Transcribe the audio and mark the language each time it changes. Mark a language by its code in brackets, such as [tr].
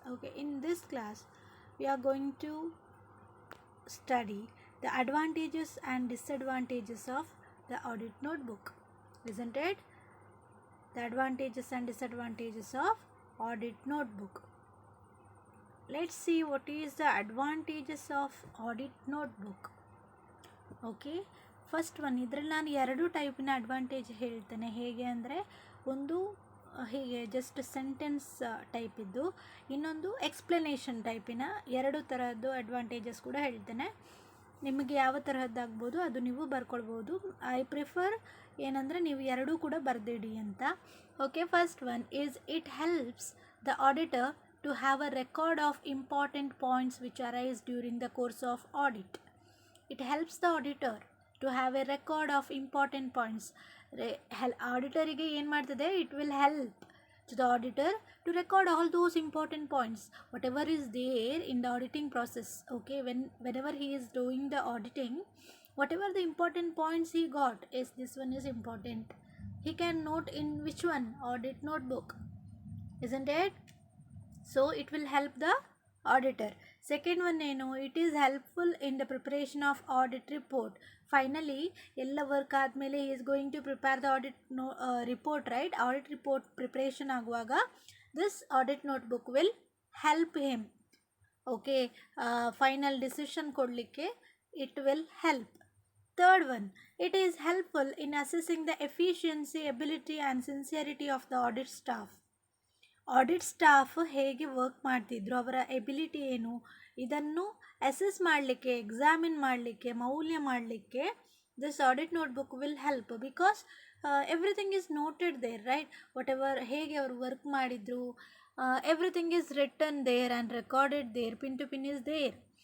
[en] Okay, in this class we are going to study the advantages and disadvantages of the audit notebook, isn't it? The advantages and disadvantages of audit notebook. Let's see what is the advantages of audit notebook. [kn] Okay, [en] first one, [kn] ಇದರಲ್ಲಿ ನಾನು ಎರಡು ಟೈಪಿನ advantage ಹೇಳ್ತೇನೆ. ಹೇಗೆ ಅಂದರೆ, ಒಂದು ಹೀಗೆ just sentence type ಇದ್ದು, ಇನ್ನೊಂದು ಎಕ್ಸ್ಪ್ಲನೇಷನ್ ಟೈಪಿನ ಎರಡು ತರಹದ್ದು ಅಡ್ವಾಂಟೇಜಸ್ ಕೂಡ ಹೇಳ್ತೇನೆ. ನಿಮಗೆ ಯಾವ ತರಹದ್ದಾಗ್ಬೋದು ಅದು ನೀವು ಬರ್ಕೊಳ್ಬೋದು. [en] I prefer [kn] ಏನಂದರೆ ನೀವು ಎರಡೂ ಕೂಡ ಬರೆದಿಡಿ ಅಂತ. [en] Okay, first one is it helps the auditor to have a record of important points which arise during the course of audit. It helps the auditor to have a record of important points. [kn] ಆಡಿಟರಿಗೆ ಏನು ಮಾಡ್ತದೆ, [en] it will help to the auditor to record all those important points, whatever is there in the auditing process. Okay, whenever he is doing the auditing, whatever the important points he got, is this one is important, he can note in which one, audit notebook, isn't it? So it will help the auditor. Second one [kn] ಏನು, [en] it is helpful in the preparation of audit report. Finally [kn] ಎಲ್ಲ work ಆದಮೇಲೆ [en] he is going to prepare the audit report, right? Audit report preparation [kn] ಆಗುವಾಗ [en] this audit notebook will help him. Okay, final decision [kn] ಕೊಡಲಿಕ್ಕೆ [en] it will help. Third one, it is helpful in assessing the efficiency, ability and sincerity of the audit staff. [kn] Audit staff ಹೇಗೆ work ಮಾಡ್ತಿದ್ರು, ಅವರ ability ಏನು, ಇದನ್ನು assess ಮಾಡಲಿಕ್ಕೆ, examine ಮಾಡಲಿಕ್ಕೆ, ಮೌಲ್ಯ ಮಾಡಲಿಕ್ಕೆ [en] This audit notebook will help. Because everything is noted there, right? Whatever [kn] ಹೇಗೆ ಅವರು ವರ್ಕ್ ಮಾಡಿದರು, [en] Everything is written there and recorded there, pin to pin is there.